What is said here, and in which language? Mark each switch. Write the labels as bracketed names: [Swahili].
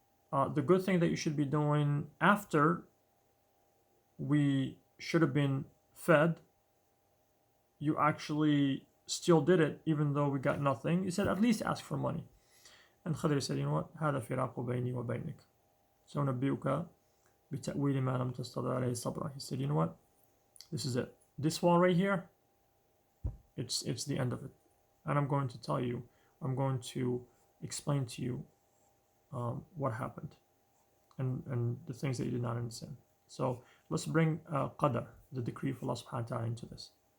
[English] The good thing that you should be doing after we should have been fed, you actually still did it, even though we got nothing. He said, at least ask for money. And Khidr said, you know what? [Arabic] هذا فراق بيني وبينك. سأنبئك بتأويل ما لم تستطع عليه صبرا. [English] He said, you know what? This is it. This wall right here, it's the end of it. And I'm going to tell you, I'm going to explain to you what happened and the things that you did not understand. So let's bring qadar, the decree of Allah subhanahu wa ta'ala, into this.